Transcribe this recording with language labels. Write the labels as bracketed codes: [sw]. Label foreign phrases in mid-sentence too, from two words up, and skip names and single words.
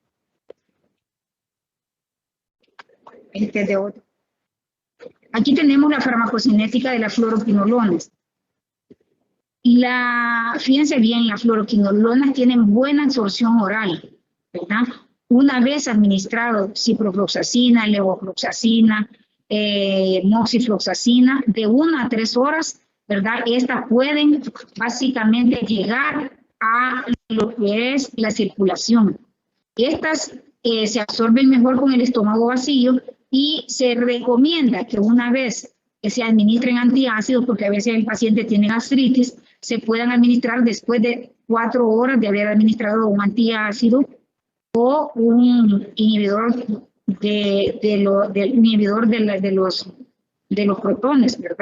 [es] Este es de otro. Aquí tenemos la farmacocinética de las fluoroquinolonas. Fíjense bien, las fluoroquinolonas tienen buena absorción oral, ¿verdad? Una vez administrado ciprofloxacina, levofloxacina, moxifloxacina, de 1 a 3 horas, ¿verdad? Estas pueden básicamente llegar a lo que es la circulación. Estas se absorben mejor con el estómago vacío y se recomienda que una vez que se administren antiácidos, porque a veces el paciente tiene gastritis, se puedan administrar después de 4 horas de haber administrado un antiácido o un inhibidor de los protones, ¿verdad?